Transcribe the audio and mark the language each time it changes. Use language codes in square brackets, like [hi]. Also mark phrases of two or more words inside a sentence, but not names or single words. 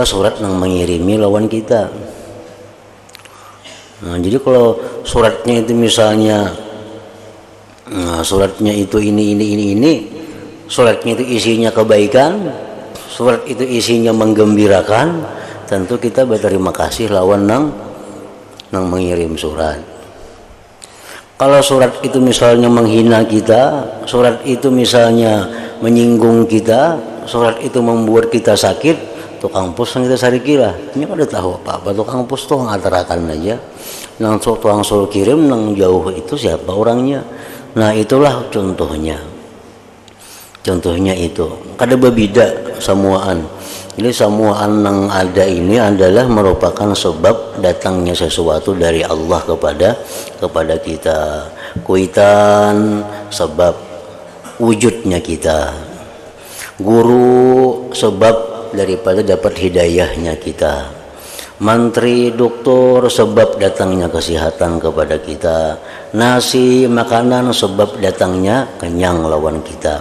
[id] Surat yang mengirimi lawan kita. Nah, jadi kalau suratnya itu misalnya suratnya itu ini, suratnya itu isinya kebaikan, surat itu isinya menggembirakan, tentu kita berterima kasih [bjn] lawan nang [id] mengirim surat. Kalau surat itu misalnya menghina kita, surat itu misalnya menyinggung kita, surat itu membuat kita sakit, tukang pos yang kita cari kira ini kada tahu apa-apa. [bjn] Tukang pos tuh ngatarakan aja, nang tukang suruh kirim nang jauh itu siapa orangnya. Nah itulah contohnya itu kada berbeda semuaan. [id] Jadi semuaan yang ada ini adalah merupakan sebab datangnya sesuatu dari Allah kepada kita. Kuitan sebab wujudnya kita, guru sebab daripada dapat hidayahnya kita, mantri doktor sebab datangnya kesehatan kepada kita, nasi makanan sebab datangnya kenyang lawan kita.